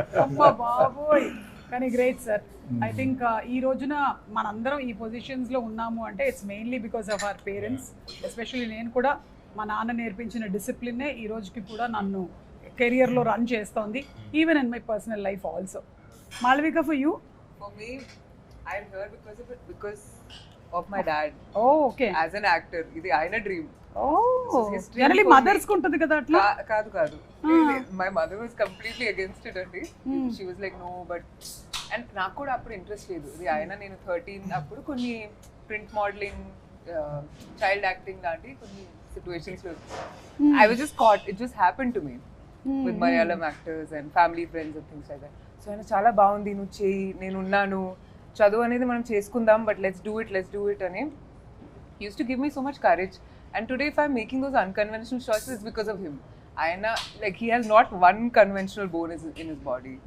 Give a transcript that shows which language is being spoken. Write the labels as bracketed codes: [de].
[te] అమ్మ బాబోయ్. కానీ గ్రేట్ సార్. ఐ థింక్ ఈ రోజున మనందరం ఈ పొజిషన్స్ లో ఉన్నాము అంటే [en] It's mainly because of our parents. [te] Especially నేను కూడా మా నాన్న నేర్పించిన డిసిప్లినే ఈ రోజుకి కూడా నన్ను కెరియర్లో రన్ చేస్తోంది, [en] Even in my personal life also. Malavika, for you? For me, I'm here because of my dad. Oh, okay. [te] As an actor, ఇది ఆయన డ్రీమ్. జనరలీ మదర్స్ కు ఉంటుంది కదా అట్లా. కాదు [en] my mother was completely against it [te] అండి. [en] she was like no, [te] but and నాకు కూడా అప్పుడు ఇంట్రెస్ట్ లేదు. ఇది ఆయన నేను 13 అప్పుడు కొన్ని ప్రింట్ మోడలింగ్, చైల్డ్ యాక్టింగ్ లాంటి కొన్ని సిచ్యువేషన్స్ లో [en] I was just caught. It just happen to me with Malayalam actors and family friends and things like that. [te] So ఆయన చాలా బాగుంది, నువ్వు చేయి, నేనున్నాను, చదువు అనేది మనం చేసుకుందాం, [en] but let's do it [te] అని use to give మీ so much courage. [en] And today if I'm making those unconventional choices, it's because of him. Aina, like, he has not one conventional bone in his body.